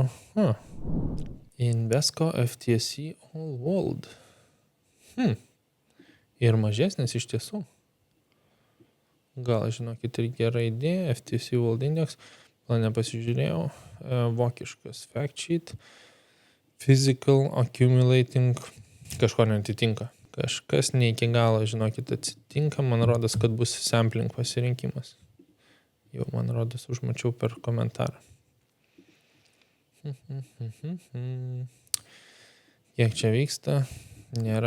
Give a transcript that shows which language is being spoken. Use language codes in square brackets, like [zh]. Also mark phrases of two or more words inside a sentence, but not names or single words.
[lt] Invesco FTSE All World. Ir mažesnis iš tiesų. Gal, žinokit, ir gera idėja. FTSE World Index. Plane pasižiūrėjau. Vokiškas [en] fact sheet. Physical accumulating. [lt] Kažko neatitinka. Kažkas ne iki galo, žinokit, atsitinka. Man rodos, kad bus sampling pasirinkimas. Jau, man rodos, užmačiau per komentarą. Kiek čia vyksta? Nėra.